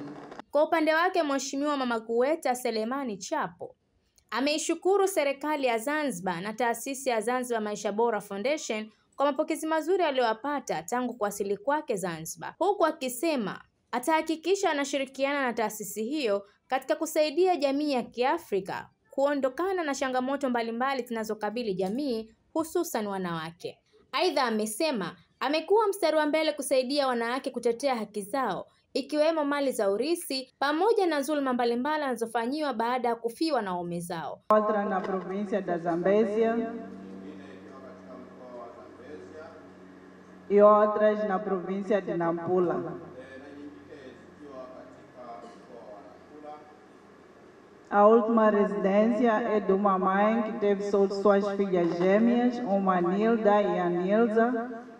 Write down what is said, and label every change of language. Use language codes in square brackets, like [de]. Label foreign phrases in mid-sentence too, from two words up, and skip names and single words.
[sw] Kwa upande wake Mheshimiwa Mama Gueta Selemane Chapo ameishukuru serikali ya Zanzibar na taasisi ya Zanzibar Maisha Bora Foundation kwa mapokezi mazuri aliyowapata tangu kuwasili kwake Zanzibar, huku akisema atahakikisha anashirikiana na taasisi hiyo katika kusaidia jamii ya Kiafrika kuondokana na changamoto mbalimbali zinazokabili jamii hususan wanawake. Aidha amesema amekuwa mstari wa mbele kusaidia wanawake kutetea haki zao ikiwemo mali za urithi pamoja na dhuluma mbalimbali zinazofanywa baada ya kufiwa na waume zao. [pt] Outra na província da Zambésia e outras na província de Nampula. A última residência é de uma mãe que teve suas filhas gêmeas, uma Nilda e a Nilza.